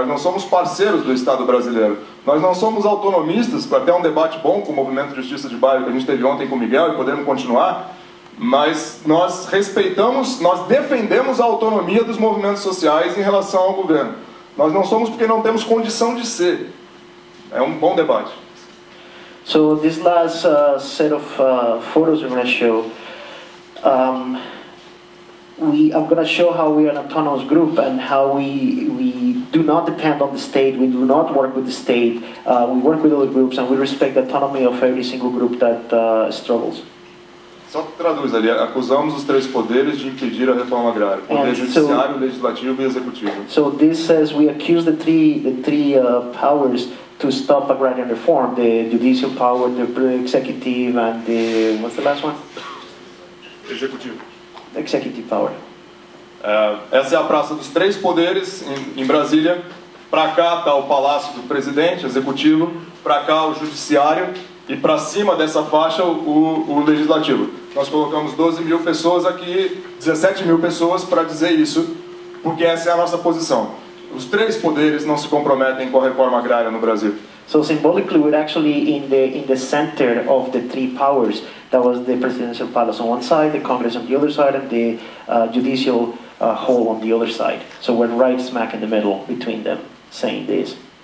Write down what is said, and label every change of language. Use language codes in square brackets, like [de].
[pt] Nós não somos parceiros do Estado brasileiro. Nós não somos autonomistas, para ter um debate bom com o Movimento de Justiça de Bairro que a gente teve ontem com o Miguel, e podemos continuar, mas nós respeitamos, nós defendemos a autonomia dos movimentos sociais em relação ao governo. Nós não somos porque não temos condição de ser. É um bom debate. [en] So this last set of photos we're going to show, I'm going to show how we are an autonomous group and how we do not depend on the state, we do not work with the state, we work with other groups and we respect the autonomy of every single group that struggles. [pt] Só traduz ali, acusamos os três poderes de impedir a reforma agrária, poder judiciário, legislativo e executivo. [en] So this says we accuse the three powers to stop agrarian reform, the judicial power, the executive, and the, what's the last one? [pt] Executivo. [en] Executive power. [pt] Essa é a Praça dos Três Poderes, em Brasília. Para cá está o Palácio do Presidente, Executivo. Para cá o Judiciário. E para cima dessa faixa o Legislativo. Nós colocamos 12 mil pessoas aqui, 17 mil pessoas para dizer isso, porque essa é a nossa posição. Os três poderes não se comprometem com a reforma agrária no Brasil. [en] So symbolically, we're actually in the center of the three powers. That was the presidential palace on one side, the Congress on the other side, and the judicial hall on the other side. So we're right smack in the middle between them, saying this.